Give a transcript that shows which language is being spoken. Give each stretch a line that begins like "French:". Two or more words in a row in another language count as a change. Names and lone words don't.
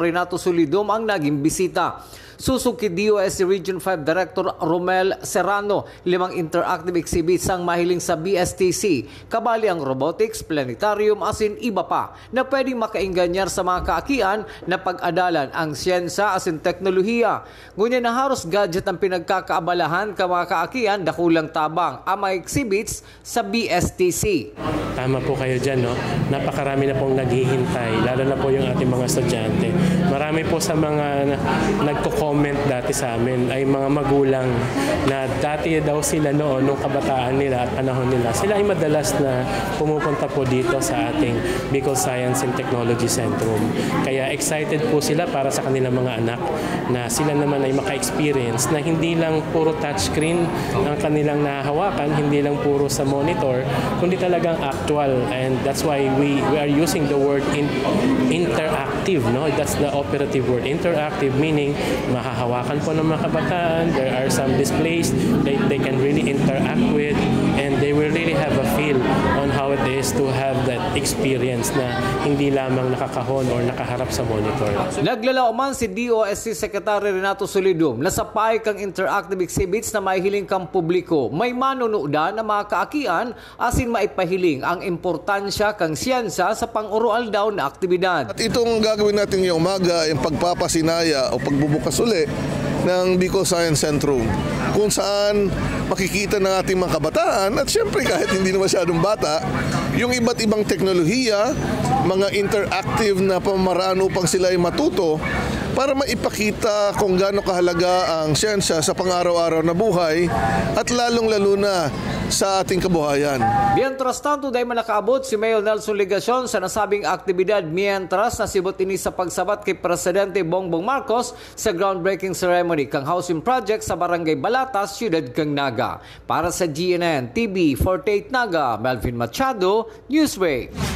Bikol: Renato Solidum ang naging bisita. Susuk kay DOST Region 5 Director Romel Serrano, 5
English: interactive exhibits
Bikol: ang mahiling sa BSTC, kabali ang robotics, planetarium, asin iba pa na pwedeng makaingganyar sa mga kaakian na pag-adalan ang siyensya asin teknolohiya. Ngunyan na haros gadget ang pinagkakaabalahan ka mga kaakian, dakulang tabang ang mga exhibits sa BSTC.
Filipino: Tama po kayo dyan, no? Napakarami na pong naghihintay, lalo na po yung ating mga estudyante. Marami po sa mga nagko-comment dati sa amin ay mga magulang na dati daw sila noon, nung kabataan nila at panahon nila, sila ay madalas na pumupunta po dito sa ating Bicol Science and Technology Centrum. Kaya excited po sila para sa kanilang mga anak na sila naman ay maka-experience na hindi lang puro touchscreen ang kanilang nahahawakan, hindi lang puro sa monitor, kundi talagang actual.
English: And that's why we are using the word interactive, no? That's the operative word. Interactive meaning
Filipino: mahahawakan po ng mga kabataan,
English: there are some displays they can really interact with, and they will really have a feel on how it is to have that experience
Filipino: na hindi lamang nakakahon or nakaharap sa monitor.
Bikol: Naglalao man si DOST Secretary Renato Solidum na sa paay kang
English: interactive exhibits
Bikol: na maihiling kang publiko. May manunuda na mga kaakian asin maipahiling ang importansya kang siyensa sa pang-urual daw na aktibidad.
Filipino: At itong gagawin natin ngayong umaga ay pagpapasinaya o pagbubukas uli ng Bicol Science Centrum, kung saan makikita ng ating mga kabataan at syempre kahit hindi na masyadong bata, yung iba't ibang teknolohiya, mga interactive na pamamaraan upang sila ay matuto para maipakita kung gaano kahalaga ang siyensya sa pang-araw-araw na buhay at lalong-lalo na sa ating kabuhayan.
Bikol: Mientras tanto, dahil manakaabot si Mayor Nelson Legacion sa nasabing aktibidad mientras nasibot ini sa pagsabat kay Presidente Bongbong Marcos sa
English: groundbreaking ceremony
Bikol: kang housing project sa Barangay Balatas, Siyudad kang Naga. Para sa GNN TV 48 Naga, Melvin Machado, Newsbreak.